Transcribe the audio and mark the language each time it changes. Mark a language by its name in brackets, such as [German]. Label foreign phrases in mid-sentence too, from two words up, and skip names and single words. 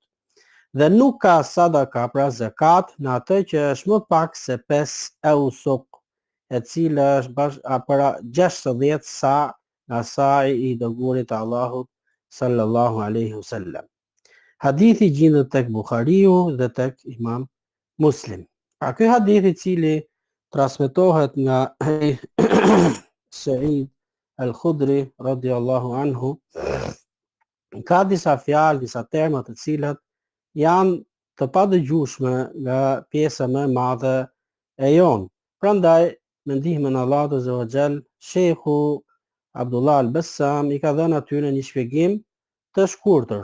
[Albanian] Dhe nuk ka sadaka pra zakat në atë që është më pak se 5 awsuq, e cila është para 60 sa nga sa'i I dërguarit të Allahut [Arabic] صلى الله عليه وسلم. [Albanian] Hadithi gjendet tek Buhariu dhe tek Imam Muslim. Pra ky hadith I cili transmetohet nga Sa'id al-Khudri [Arabic] رضي الله عنه [Albanian] ka disa fjalë, disa terma të cilat janë të padëgjueshme nga pjesa më e madhe e jon. Prandaj me ndihmën e Allahut [Arabic] عز وجل, [Albanian] Sheikhu Abdullah al-Bassam I ka dhënë atyre një shpjegim të shkurtër.